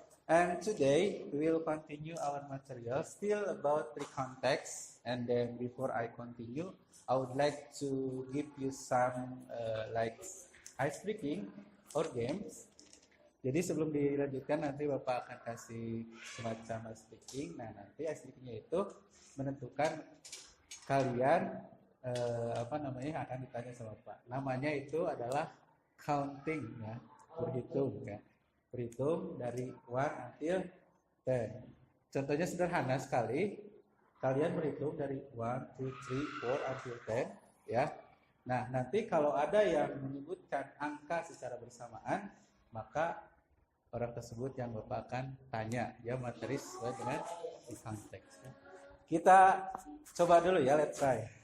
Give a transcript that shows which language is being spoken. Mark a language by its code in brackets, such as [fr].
[en] And today we will continue our material still about recount text. And then before I continue, I would like to give you some ice breaking or games. [id] Jadi sebelum dilanjutkan nanti Bapak akan kasih semacam ice breaking. Nah, nanti ice breakingnya itu menentukan kalian yang akan ditanya sama Bapak. Namanya itu adalah counting ya, berhitung ya. Berhitung dari 1 until 10. Contohnya sederhana sekali. Kalian berhitung dari 1, 2, 3, 4 until 10 ya. Nah, nanti kalau ada yang menyebutkan angka secara bersamaan, maka orang tersebut yang Bapak akan tanya, dia materi sesuai dengan di konteks. Kita coba dulu ya, [en] let's try.